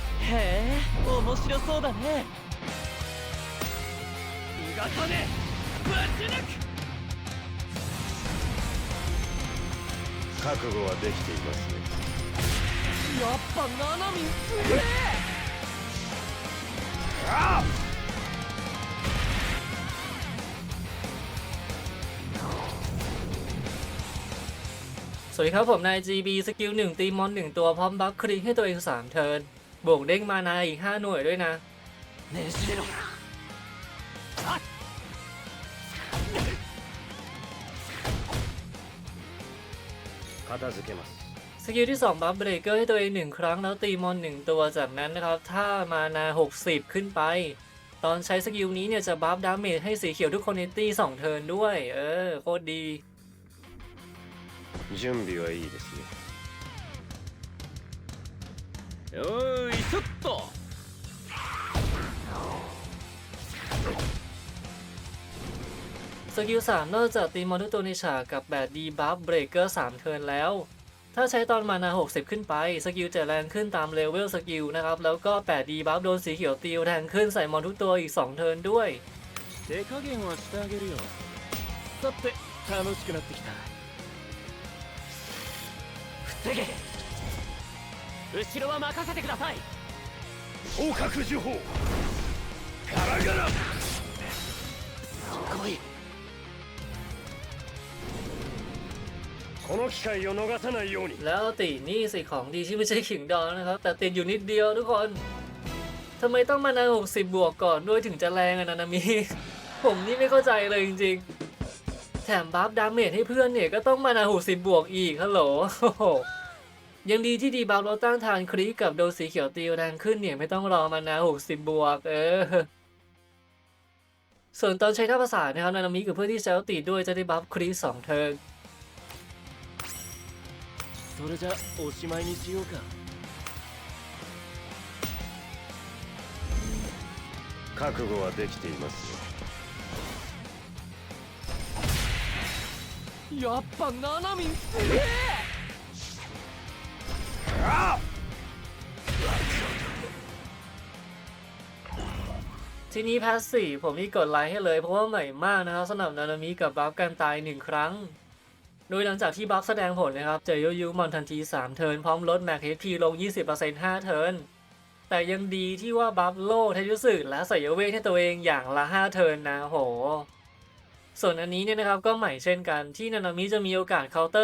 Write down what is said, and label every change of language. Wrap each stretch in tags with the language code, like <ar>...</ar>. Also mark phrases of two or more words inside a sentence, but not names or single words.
<ja>へえ、面白そうだね。うがたね、ぶち抜く。覚悟はできていますね。やっぱナナミンすげえ。</ja> <th>สวัสดีครับผมนาย GB สกิล1ตีมอน1ตัวพร้อมบัฟคริให้ตัวเอง3เทิร์นบวกเด้งมานาอีก5หน่วยด้วยนะ</th> <ja>ねじれろ。片付けます。</ja> <th>สกิลที่2บัฟเบรกเกอร์ให้ตัวเอง1ครั้งแล้วตีมอน1ตัวจากนั้นนะครับถ้ามานา60ขึ้นไปตอนใช้สกิลนี้เนี่ยจะบัฟดาเมจให้สีเขียวทุกคนในตี2เทิร์นด้วยโคตรดี</th> <ja>準備はいいですね。おーいそっと。</ja> <th>สกิล3นอกจากตีมอนทุกตัวในฉากกับแบบดีบัฟเบรกเกอร์3เทิร์นแล้วถ้าใช้ตอนมานา60ขึ้นไปสกิลจะแรงขึ้นตามเลเวลสกิลนะครับแล้วก็8ดีบัฟโดนสีเขียวตีแรงขึ้นใส่มอนทุกตัวอีก2เทิร์นด้วย</th> <ja>手加減はしてあげるよ。さて楽しくなってきた。防げ。後ろは任せてください。捕獲呪法ガラガラ。すごい。この機会を逃さないように。</ja> <th>แล้วตินี่สิของดีที่ไม่ใช่ขิงดองนะครับแต่ติดอยู่นิดเดียวทุกคนทำไมต้องมานา60บวกก่อนด้วยถึงจะแรงนะมี ผมนี่ไม่เข้าใจเลยจริงๆแถมบัฟดาเมจให้เพื่อนเนี่ยก็ต้องมานา60บวกอีกฮัลโหล ยังดีที่ดีบัฟเราต้านทานคริกับโดนสีเขียวตีแรงขึ้นเนี่ยไม่ต้องรอมานา60บวกส่วนตอนใช้ท่าภาษานะครับนานามิกับเพื่อนที่เซลติดด้วยจะได้บัฟคริ2เทิร์น</th> <ja>それじゃおしまいにしようか。覚悟はできていますよ。やっぱナナミンすげえ。</ja> <th>ทีนี้พาสซีฟผมนี่กดไลค์ให้เลยเพราะว่าใหม่มากนะครับสำหรับนานามิกับบัฟการตาย1ครั้งโดยหลังจากที่บัฟแสดงผลนะครับจะยุมอนทันที3เทิร์นพร้อมลดแม็กเฮทีลง 20% 5 เทิร์นแต่ยังดีที่ว่าบัฟโล่เทยุสึและใส่เวทให้ตัวเองอย่างละ5เทิร์นนะโหส่วนอันนี้เนี่ยนะครับก็ใหม่เช่นกันที่นานามิจะมีโอกาสเคาน์เตอ</th>